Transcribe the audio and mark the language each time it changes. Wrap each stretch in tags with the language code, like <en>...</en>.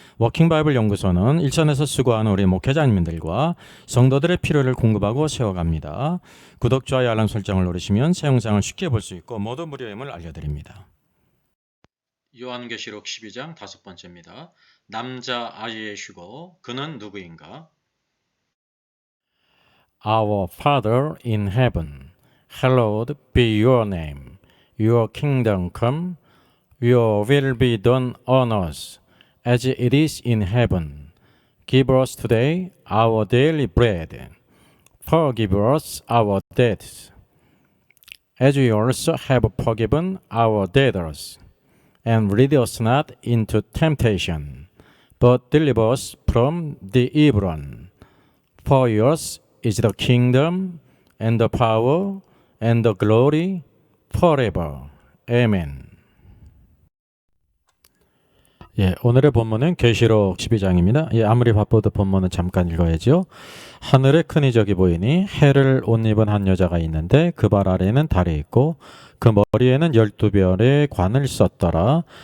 <ko>워킹바이블 연구소는 일선에서 수고하는 우리 목회자님들과 성도들의 필요를 공급하고 세워갑니다. 구독, 좋아요, 알람 설정을 누르시면 새 영상을 쉽게 볼 수 있고 모두 무료임을 알려드립니다. 요한계시록 12장 5번째입니다. 남자 아이의 휴거, 그는 누구인가?</ko> <en>Our Father in heaven, hallowed be your name. Your kingdom come, your will be done on earth as it is in heaven. Give us today our daily bread. Forgive us our debts, as we also have forgiven our debtors. And lead us not into temptation, but deliver us from the evil one. For yours is the kingdom, and the power, and the glory, forever. Amen.</en> <ko>오늘의 본문은 계시록 12장입니다. 아무리 바빠도 본문은 잠깐 읽어야죠. 하늘에 큰 이적이 보이니 해를 옷 입은 한 여자가 있는데 그 발 아래에는 달이 있고 그 머리에는 12별의 관을 썼더라.</ko>